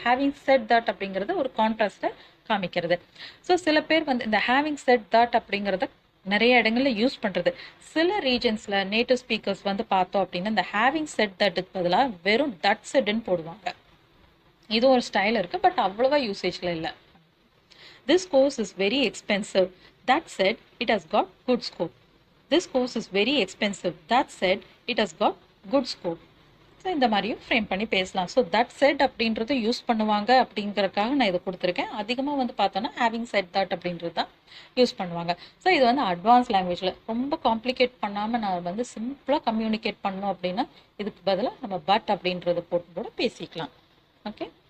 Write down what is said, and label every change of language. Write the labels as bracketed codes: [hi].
[ta] Having set that அப்படிங்கிறது ஒரு கான்ட்ராஸ்டை காமிக்கிறது. ஸோ சில பேர் வந்து இந்த ஹேவிங் செட் தட் அப்படிங்கிறத நிறைய இடங்கள்ல யூஸ் பண்றது. சில ரீஜன்ஸ்ல நேட்டிவ் ஸ்பீக்கர்ஸ் வந்து பார்த்தோம் அப்படின்னா இந்த ஹேவிங் செட் தட்டுக்கு பதிலாக வெறும் தட் செட்னு போடுவாங்க. இது ஒரு ஸ்டைல் இருக்கு, பட் அவ்வளவா யூசேஜ்ல இல்லை. [en] This course is very expensive. That said, it has got good scope. This course is very expensive. That said, it has got good scope. [ta] So இந்த மாதிரியும் ஃப்ரேம் பண்ணி பேசலாம். ஸோ தட் செட் அப்படின்றத use பண்ணுவாங்க அப்படிங்கிறதுக்காக நான் இதை கொடுத்துருக்கேன். அதிகமாக வந்து பார்த்தோன்னா ஹேவிங் செட் தட் அப்படின்றது தான் யூஸ் பண்ணுவாங்க. ஸோ இது வந்து அட்வான்ஸ் லாங்குவேஜில் ரொம்ப காம்ப்ளிகேட் பண்ணாமல் நான் வந்து சிம்பிளாக கம்யூனிகேட் பண்ணோம் அப்படின்னா இதுக்கு பதிலாக நம்ம பட் அப்படின்றத போட்டு கூட பேசிக்கலாம். ஓகே.